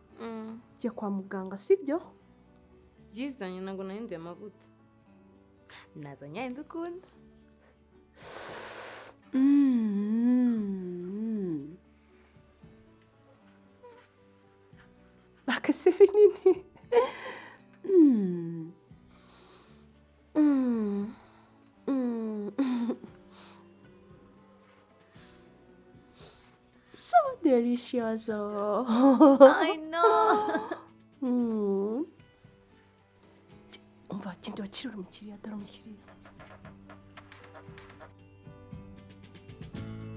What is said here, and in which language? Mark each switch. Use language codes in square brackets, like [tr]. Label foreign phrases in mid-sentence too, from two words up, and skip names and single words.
[rw] Tujya kwa muganga sibyo? Byizanye ntabwo nahinduye amavuta. Nazanye ayandi ukunda. Bakase binini. [en] So delicious. I know. [rw] Umva genda wakirura umukiriya dore umukiriya.